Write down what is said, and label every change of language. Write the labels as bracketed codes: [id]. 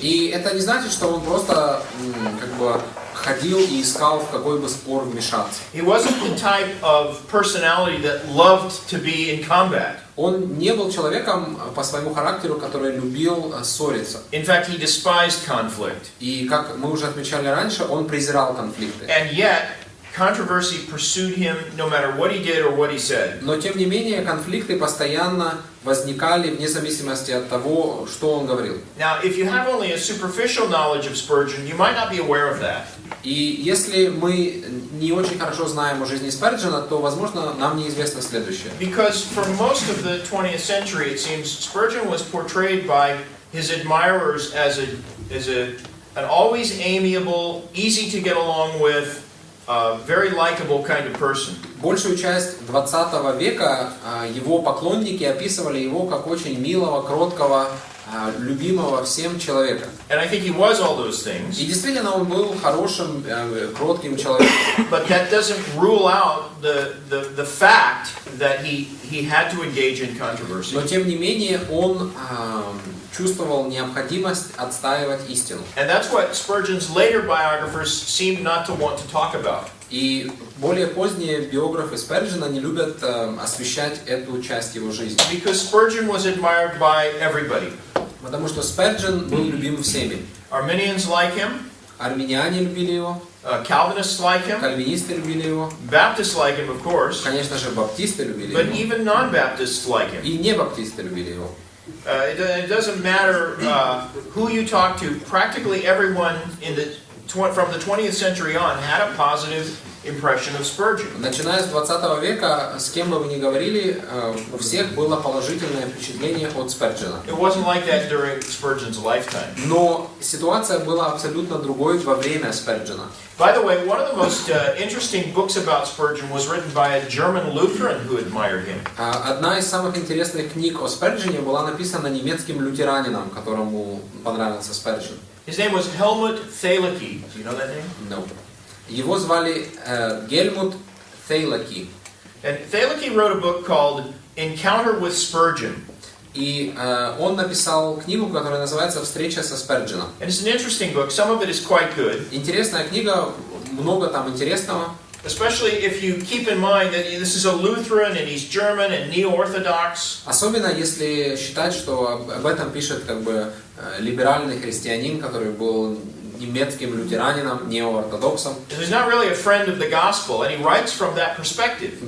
[ru] И это не значит, что он просто ходил и искал, в какой бы спор вмешаться. [en] He wasn't the type of personality that loved to be in combat. [ru] Он не был человеком по своему характеру, который любил ссориться. [en] In fact, he despised conflict. [ru] И как мы уже отмечали раньше, он презирал конфликты. [en] And yet, controversy pursued him no matter what he did or what he said. [ru] Но тем не менее, конфликты постоянно возникали вне зависимости от того, что он говорил. [en] Now, if you have only a superficial knowledge of Spurgeon, you might not be aware of that. [ru] И если мы не очень хорошо знаем о жизни Сперджена, то, возможно, нам неизвестно следующее. [en] Because for most of the 20th century, it seems Spurgeon was portrayed by his admirers as an always amiable, easy to get along with, very likable kind of person. [ru] Большую часть 20 века его поклонники описывали его как очень милого, кроткого, любимого всем человека. [en] And I think he was all those things. [ru] И действительно он был хорошим, кротким человеком. [en] But that doesn't rule out the fact that he had to engage in controversy. [ru] Но тем не менее он чувствовал необходимость отстаивать истину. [en] And that's what Spurgeon's later biographers seemed not to want to talk about. [ru] И более поздние биографы Сперджена не любят освещать эту часть его жизни. [en] Because Spurgeon was admired by everybody. [ru] Потому что Сперджен был любим всеми. [en] Arminians like him. [ru] Арминяне любили его. [en] Calvinists like him. [ru] Кальвинисты любили его. [en] Baptists like him, of course. [ru] Конечно же, баптисты любили [en] But [ru] его. [en] even non-Baptists like him. [ru] И не баптисты любили его. [en] It doesn't matter who you talk to. Practically everyone from the 20th century on had a positive impression of Spurgeon. [ru] Начиная с 20 века, с кем бы вы ни говорили, у всех было положительное впечатление от Сперджена. [en] It wasn't like that during Spurgeon's lifetime. [ru] Но ситуация была абсолютно другой во время Сперджена. [en] By the way, one of the most interesting books about Spurgeon was written by a German Lutheran who admired him. [ru] Одна из самых интересных книг о Сперджене была написана немецким лютеранином, которому понравился Сперджен. [en] His name was Helmut Thielicke. Do you know that name? No. [ru] Его звали Гельмут Thielicke. [en] And Thielicke wrote a book called Encounter with Spurgeon. [ru] И он написал книгу, которая называется «Встреча со Спердженом». [en] And it's an interesting book. Some of it is quite good. [ru] Интересная книга, много там интересного. [en] Especially if you keep in mind that this is a Lutheran and he's German and neo-Orthodox. [ru] Особенно если считать, что об этом пишет либеральный христианин, который был немецким лютеранином, неоортодоксом. [en] He's not really a friend of the gospel, and he writes from that perspective.